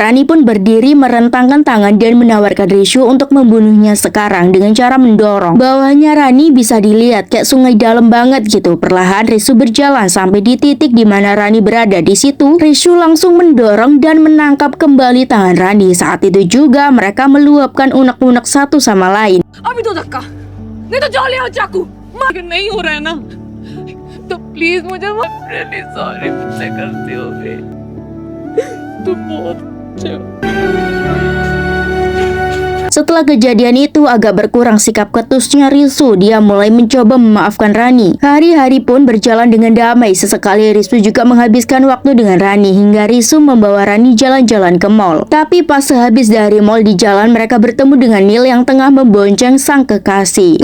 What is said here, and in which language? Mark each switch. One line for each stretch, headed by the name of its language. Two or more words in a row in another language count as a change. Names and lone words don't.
Indonesian: Rani pun berdiri merentangkan tangan dan menawarkan Risu untuk membunuhnya sekarang dengan cara mendorong. Bawahnya Rani bisa dilihat kayak sungai dalam banget gitu. Perlahan Risu berjalan sampai di titik di mana Rani berada. Di situ Risu langsung mendorong dan menangkap kembali tangan Rani. Saat itu juga mereka meluapkan unek-unek satu sama lain.
Hindi: अभी तो धक्का नहीं तो जाओ ले आओ चाकू। अगर नहीं हो रहा है ना तो प्लीज मुझे माफ।
English: really sorry,
Hindi: मुझसे गलती हो गई। तू बहुत अच्छे हो।
Indonesian: Setelah kejadian itu agak berkurang sikap ketusnya Risu, dia mulai mencoba memaafkan Rani. Hari-hari pun berjalan dengan damai. Sesekali Risu juga menghabiskan waktu dengan Rani, hingga Risu membawa Rani jalan-jalan ke mall. Tapi pas sehabis dari mall, di jalan mereka bertemu dengan Neil yang tengah membonceng sang kekasih.